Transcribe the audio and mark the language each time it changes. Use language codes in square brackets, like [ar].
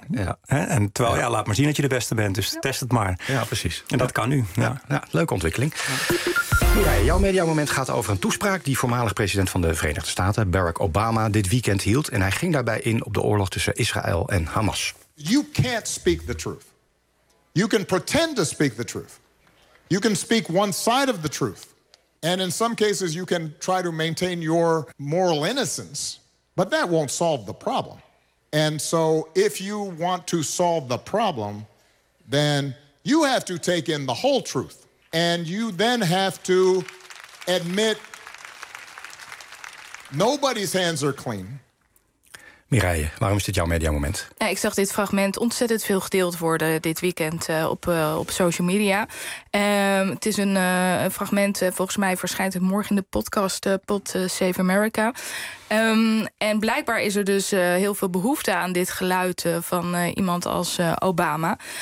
[nl] Ja. En terwijl, laat maar zien dat je de beste bent, dus test het maar. Ja, precies. En dat kan nu. Ja. Ja, leuke ontwikkeling. Ja. Ja, jouw mediamoment gaat over een toespraak die voormalig president van de Verenigde Staten, Barack Obama, dit weekend hield. En hij ging daarbij in op de oorlog tussen Israël en Hamas. [en] You can't speak the truth. You can pretend to speak the truth. You can speak one side of the truth. And in some cases you can try to maintain your moral innocence, but that won't solve the problem. And so if you want to solve the problem, then you have to take in the whole truth. And you then have to admit nobody's hands are clean. [nl] Mireille, waarom is dit jouw mediamoment? Ja, ik zag dit fragment ontzettend veel gedeeld worden dit weekend op social media. Het is een fragment, volgens mij verschijnt het morgen in de podcast Pod Save America. En blijkbaar is er dus heel veel behoefte aan dit geluid van iemand als Obama.